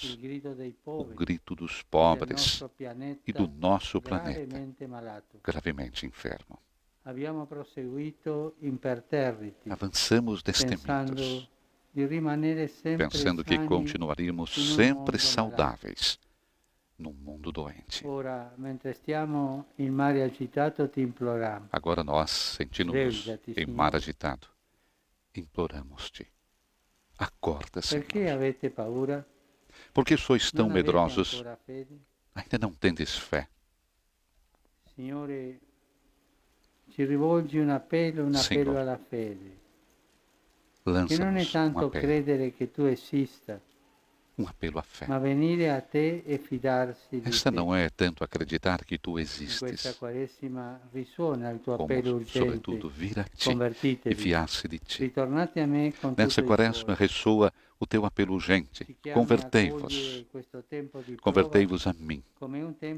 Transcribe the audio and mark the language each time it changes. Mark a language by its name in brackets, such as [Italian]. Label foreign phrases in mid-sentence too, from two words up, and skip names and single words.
[Italian] il grido dei [Portuguese] o [Italian] poveri [Portuguese] grito dos [Italian] del [Portuguese] pobres [Italian] nostro pianeta [Portuguese] e do nosso planeta, [Italian] gravemente malato. [Portuguese] gravemente enfermo. [Italian] Abbiamo proseguito imperterriti, [Portuguese] Avançamos [Italian] pensando [Portuguese] destemidos, [Italian] di rimanere sempre [Portuguese] pensando que [Italian] sani [Portuguese] continuaríamos [Italian] in un [Portuguese] sempre [Italian] mondo [Portuguese] saudáveis num mundo doente. [Italian] Ora, mentre stiamo in mare agitato, ti imploriamo. [Portuguese] Agora nós, sentindo-nos [Italian] Sveglia-ti, [Portuguese] em Senhor. mar agitado, imploramos-te. Acorda, [Italian] Perché [Portuguese] Senhor. [Italian] avete paura? [Portuguese] Porque sois tão [Italian] Non avete [Portuguese] medrosos, [Italian] ancora fede? [Portuguese] ainda não tendes fé. [Italian] Signore, ci rivolgi un appello Signore. alla fede, che non è [Portuguese] Lança-nos [Italian] tanto [Portuguese] apelo, [Italian] credere che tu esista, [Portuguese] apelo à fé. [Italian] ma venire a te e fidarsi di [Portuguese] Esta [Italian] te. [Portuguese] não é tanto acreditar que tu [Italian] In questa [Portuguese] existes, [Italian] Quaresima risuona il tuo [Portuguese] como, [Italian] appello urgente. [Portuguese] sobretudo, vir a ti e [Italian] Convertitevi, [Portuguese] fiar-se di ti. [Italian] ritornate a me con tutto [Portuguese] Nessa [Italian] il [Portuguese] quaresma [Italian] cuore. [Portuguese] ressoa o teu apelo urgente. [Italian] Ci chiami a [Portuguese] Convertei-vos, [Italian] cogliere questo tempo di prova [Portuguese] convertei-vos a mim, [Italian] come un tempo